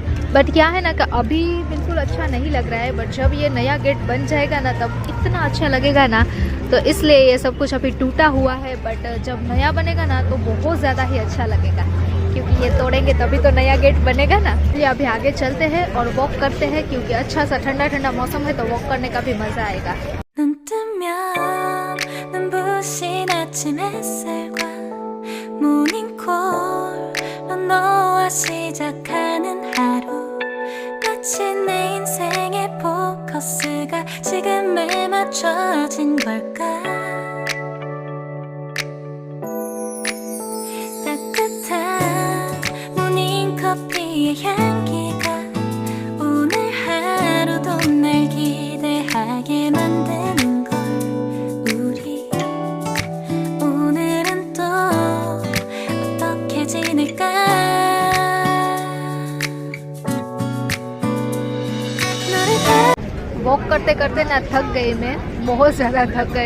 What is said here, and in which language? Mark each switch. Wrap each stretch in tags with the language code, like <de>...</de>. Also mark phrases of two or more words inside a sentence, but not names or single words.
<hi>बट क्या है ना कि अभी बिल्कुल अच्छा नहीं लग रहा है, बट जब ये नया गेट बन जाएगा ना तब इतना अच्छा लगेगा ना। तो इसलिए ये सब कुछ अभी टूटा हुआ है, बट जब नया बनेगा ना तो बहुत ज़्यादा ही अच्छा लगेगा, क्योंकि ये तोड़ेंगे तभी तो नया गेट बनेगा ना। ये अभी आगे चलते हैं और वॉक करते हैं, क्योंकि अच्छा सा ठंडा ठंडा मौसम है तो वॉक करने का भी मज़ा आएगा।</hi> <ko>눈부신 아침 햇살과 모닝콜로 너와 시작하는 하루, 마치 내 인생의 포커스가 지금에 맞춰진 걸까. 따뜻한 모닝커피의 향기가 오늘 하루도 날 기대하게 만드는</ko> <hi>वॉक करते करते ना थक गई मैं, बहुत ज़्यादा थक गई।</hi>